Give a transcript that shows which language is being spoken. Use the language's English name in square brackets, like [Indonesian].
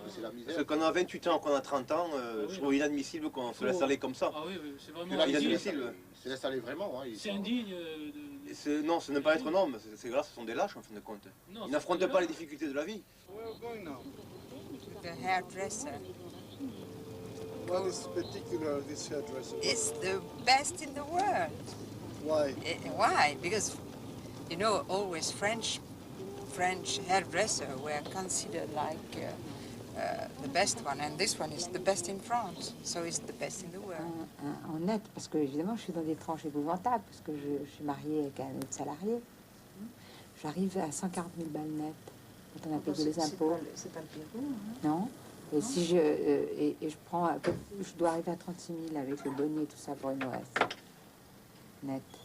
[French] C'est la misère. Parce qu'on a 28 ans, qu'on a 30 ans, je trouve inadmissible qu'on se laisse aller comme ça. Ah oui, c'est vraiment inadmissible. Se laisse aller vraiment. Hein, c'est indigne. Non, ce n'est pas être un homme, ces gars-là, ce sont des lâches en fin de compte. Ils n'affrontent pas les difficultés de la vie. [English] The hairdresser. What is particular this hairdresser? It's the best in the world. Why? Why? Because, you know, always French hairdresser were considered like the best one, and this one is the best in France, so it's the best in the world. [French] En net, parce que évidemment je suis dans des tranches épouvantables, parce que je suis mariée avec un autre salarié. J'arrive à 140 000 balles nettes quand on a payé les impôts. C'est pas le Pérou. Hein. Non. Et si je prends, je dois arriver à 36 000 avec le bonnet et tout ça pour une OS net.